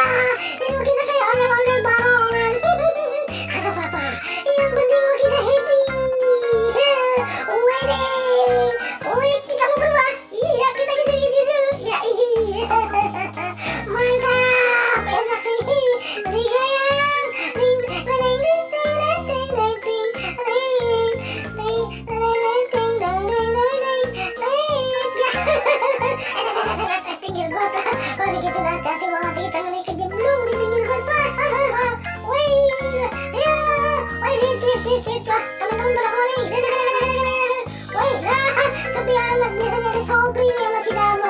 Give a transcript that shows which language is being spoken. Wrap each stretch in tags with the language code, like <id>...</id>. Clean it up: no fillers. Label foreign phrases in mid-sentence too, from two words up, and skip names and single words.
<id>Itu kita kayak ondel-ondel barongan. Kata papa, yang penting kita happy. Wih, kita mau berubah. Iya, kita gitu-gitu dulu. Ya, iya. Mantap, enak nih. Digoyang. Ring, ring, ring, ring, ring, ring, ring, ring, ring, ring, ring, ring, dong, ring, ring, ring, ring. Ya. Pinggir got. Wah, gitu hati-hati banget kita nih kejeblung di pinggir got. Wih, ya. Wih, wah, teman-teman pada kemana nih? Wih, sepi amat, biasanya ada Sobri nih sama si Damo.</id>